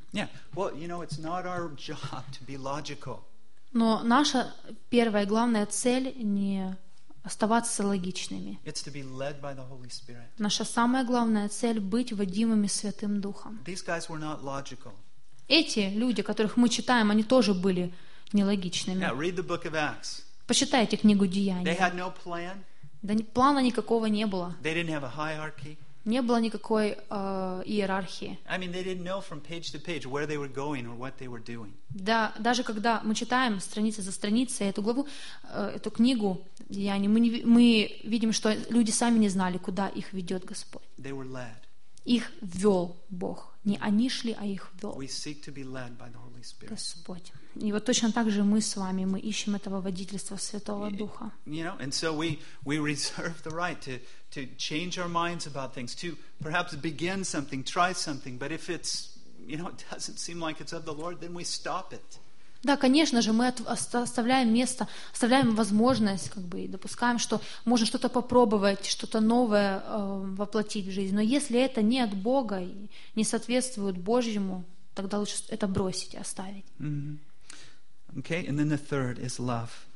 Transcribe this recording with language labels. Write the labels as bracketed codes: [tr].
[en] Yeah, well, you know, it's not our job to be logical. [ru] Но наша первая и главная цель не оставаться логичными. [en] It's to be led by the Holy Spirit. [ru] Наша самая главная цель — быть водимыми Святым Духом. [en] These guys were not logical. [ru] Эти люди, которых мы читаем, они тоже были нелогичными. [en] Now, read the book of Acts. [ru] Почитайте книгу Деяний. [en] They had no plan. [ru] Да, плана никакого не было. [en] They didn't have a hierarchy. [ru] Не было никакой иерархии. [en] I mean, they didn't know from page to page where they were going or what they were doing. [ru] Да, даже когда мы читаем страницы за страницей эту главу, эту книгу Деяний, мы видим, что люди сами не знали, куда их ведет Господь. [en] They were led. [ru] Их вел Бог. Не они шли, а их вел. [en] We seek to be led by the Holy Spirit. [ru] Господь. И вот точно так же мы с вами, мы ищем этого водительства Святого Духа. [en] You know, and so we reserve the right to change our minds about things, to perhaps begin something, try something, but if it's, you know, it doesn't seem like it's of the Lord, then we stop it. [ru] Да, конечно же, мы оставляем место, оставляем возможность, как бы, и допускаем, что можно что-то попробовать, что-то новое воплотить в жизнь. Но если это не от Бога и не соответствует Божьему, тогда лучше это бросить и оставить. [en] Mm-hmm. Okay, and then the third is love.